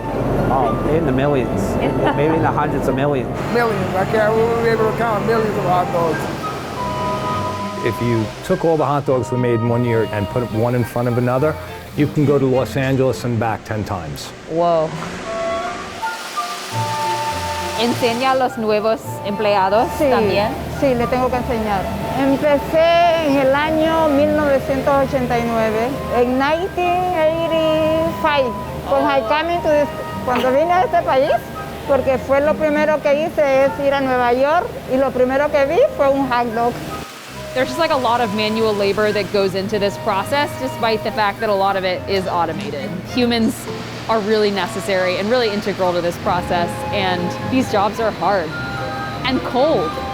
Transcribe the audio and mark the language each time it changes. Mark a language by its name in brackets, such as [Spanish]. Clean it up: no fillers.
[English] Oh, in the millions, maybe in the hundreds of millions. Millions. We won't be able to count millions of hot dogs. If you took all the hot dogs we made in 1 year and put one in front of another, you can go to Los Angeles and back 10 times. Whoa. [Spanish] ¿Enseña a los nuevos empleados también? Sí, le tengo que enseñar. Empecé en el año 1989, en 1985, cuando vine a este país, porque fue lo primero que hice es ir a Nueva York y lo primero que vi fue un hot dog. [English] There's just like a lot of manual labor that goes into this process, despite the fact that a lot of it is automated. Humans are really necessary and really integral to this process, and these jobs are hard and cold.